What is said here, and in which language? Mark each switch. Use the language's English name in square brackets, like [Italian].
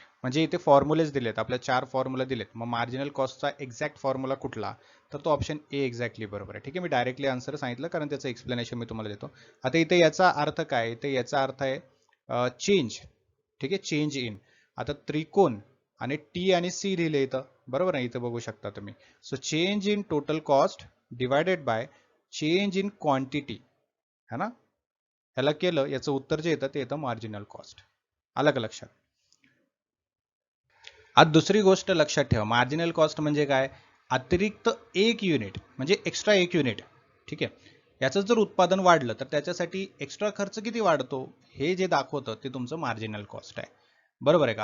[Marathi] म्हणजे इथे फॉर्म्युलेच दिलेत, आपल्या 4 फॉर्म्युला दिलेत. मग मार्जिनल कॉस्टचा एक्झॅक्ट फॉर्म्युला कुठला, तर तो ऑप्शन ए एक्झॅक्टली बरोबर आहे. ठीक आहे, मी डायरेक्टली आन्सर सांगितलं कारण त्याचं एक्सप्लेनेशन मी तुम्हाला देतो. आता इथे याचा अर्थ काय, इथे याचा अर्थ आहे चेंज. ठीक आहे, चेंज इन. आता त्रिकोण आणि टी आणि सी लिहिले इथं, बरोबर आहे, इथं बघू शकता तुम्ही. [English] So change in total cost divided by change in quantity, है ना. [Marathi] ह्याला केलं, याचं उत्तर जे येतं ते येतं मार्जिनल कॉस्ट. आलं का लक्षात. आज दुसरी गोष्ट लक्षात ठेवा, मार्जिनल कॉस्ट म्हणजे काय, अतिरिक्त एक युनिट म्हणजे एक्स्ट्रा एक युनिट. ठीक आहे, याचं जर उत्पादन वाढलं तर त्याच्यासाठी एक्स्ट्रा खर्च किती वाढतो हे जे दाखवतं ते तुमचं मार्जिनल कॉस्ट आहे. बरोबर आहे का.